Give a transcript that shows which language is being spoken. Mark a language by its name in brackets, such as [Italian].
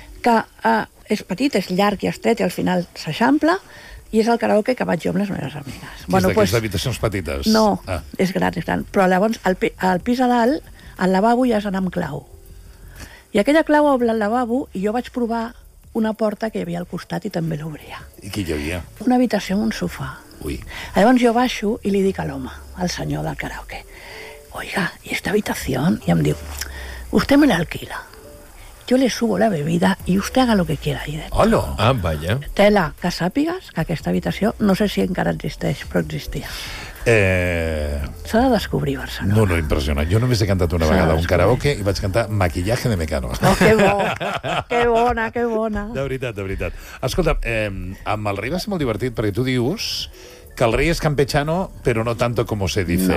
[Catalan] Que és petit, és llarg i estret, i al final s'eixampla, i és el karaoke que vaig jo amb les meves amigues. Que és bueno, d'aquestes pues, habitacions petites? No, ah. és gran. Però llavors, al pis a dalt, al lavabo ja has d'anar amb clau. I aquella clau obre el lavabo i jo vaig provar una porta que hi havia al costat i també l'obria. I qui hi havia? Una habitació amb un sofà. Ui. Llavors jo baixo i li dic a l'home, al senyor del karaoke, [Spanish] oiga, ¿y esta habitación? [Catalan] I em diu, [Spanish] usted me la alquila. Yo le subo la bebida y usted haga lo que quiera ahí dentro. ¡Hola! Ah, vaya. [Catalan] Tela, que sàpigues que aquesta habitació, no sé si encara existeix, però existia. S'ha de descobrir, Barcelona. No, impressionant. Jo només he cantat una vegada un karaoke i vaig cantar Maquillaje de Mecano. Oh, que bo! Que bona! De veritat. Escolta, amb el rei va ser molt divertit, perquè tu dius que el rei és campechano, però [Spanish] no tanto como se dice, [Catalan] no?